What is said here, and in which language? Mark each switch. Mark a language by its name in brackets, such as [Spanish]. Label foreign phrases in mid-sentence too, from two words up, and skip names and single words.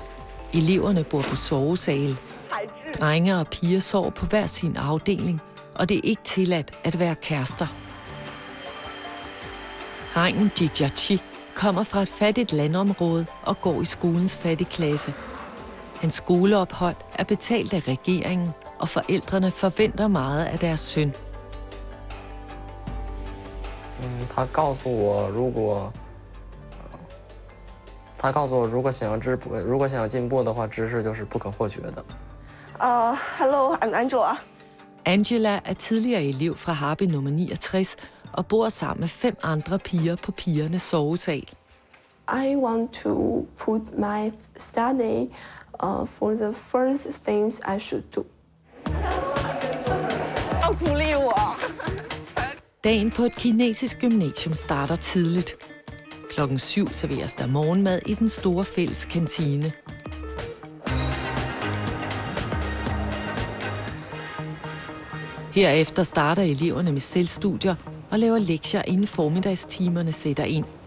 [Danish] Eleverne bor på sovesale. Drenge og piger sover på hver sin afdeling, og det er ikke tilladt at være kærester. Drengen Jijachi kommer fra et fattigt landområde og går i skolens fattigklasse. Hans skoleophold er betalt af regeringen, og forældrene forventer meget af deres søn. [Chinese] 他告诉我，如果他告诉我，如果想要进步的话，知识就是不可或缺的。 [English] Hello, I'm Angela. [Danish] Angela er tidligere elev fra Harbin nummer 69 og bor sammen med 5 andre piger på pigernes sovesal. [English] I want to put my study for the first things I should do. [Danish] Dagen på et kinesisk gymnasium starter tidligt. Klokken 7 serveres der morgenmad i den store fælles kantine. Herefter starter eleverne med selvstudier og laver lektier, inden formiddagstimerne sætter ind.